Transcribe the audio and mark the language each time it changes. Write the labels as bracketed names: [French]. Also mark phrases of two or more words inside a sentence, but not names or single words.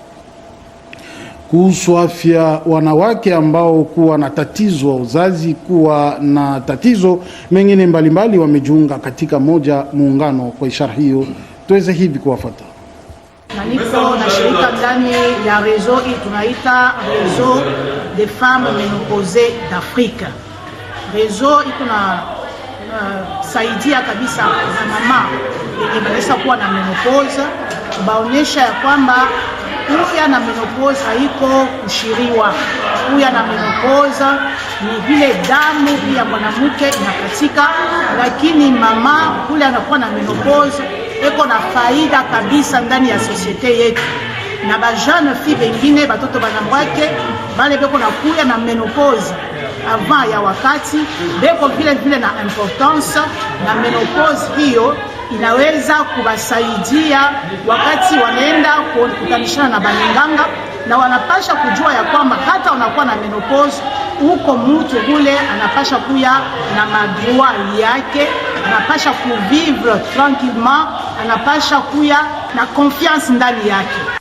[Swahili] Kuhusu afya wanawake ambao kuwa na tatizo wa uzazi, kuwa na tatizo mengine mbalimbali, wamejiunga katika moja muungano. Kwa ishara hiyo tuweze hivi kuwafuata. Na niko na shirika ndani ya rezo hii tunaita Réseau des femmes ménopausées d'Afrique. Rezo iko na saidia kabisa na mama yenye wanaweza kuwa na menopause, baonesha ya kwamba kuya na menopause haiko kushiriwa. Kuya na menopause ni vile damu ya mwanamke inakatika, lakini mama kule anakuwa na menopause eko na faida kabisa ndani ya societe yetu. Na ba [French] jeune fille [Swahili] bengine batoto banamwake bale beko na kuya na menopause avant ya wakati beko vile vile na importance, na menopause hiyo inaweza kubasaidia wakati wanaenda kukutanishana na banenganga, na wanapasha kujua ya kwamba hata unakuwa na menopause uko mtu ule anapasha kuya na madroit yake, anapasha kuvivre tranquillement, anapasha kuya na confiance ndani yake.